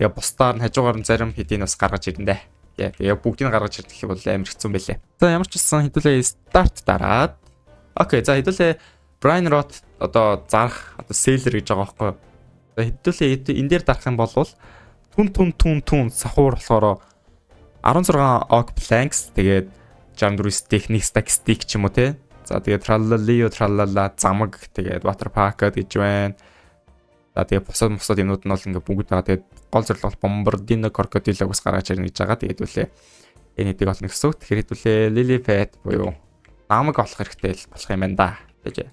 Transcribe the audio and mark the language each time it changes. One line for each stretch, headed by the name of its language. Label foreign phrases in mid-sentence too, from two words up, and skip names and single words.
Mongolian: Тэгээ бусдаар нь хажуугаар нь зарим хэдийн бас гаргаж ирнэ. Тэгээ бүгдийг гаргаж ирэх бол амар хэцүү байлээ. За ямар ч гэсэн хэдүүлээ старт дараад. Окей, за хэдүүлээ Brain Rot одоо зарах одоо seller гэж байгаа байхгүй. За хэдүүлээ энэ дээр дарах юм бол түн сахуур болохоор 16
English: oak planks
Mongolian: тэгээд 64
English: technique stack
Mongolian: ч юм уу те. За тэгээд trallalio trallala замаг тэгээд
English: water park
Mongolian: гэж байна. За тэгээд бусад юмнууд нь бол ингээ бүгд байгаа. Тэгээд гол зорилго бол Bombardino Crocodilo-гоос гаргаж ирнэ гэж байгаа. Тэгээд үлээ энэ хэдийг олно гэсэн үг. Тэгэхээр хэдүүлээ
English: Lily Pad
Mongolian: буюу намаг олох хэрэгтэй л болох юм байна да. Тэгэж.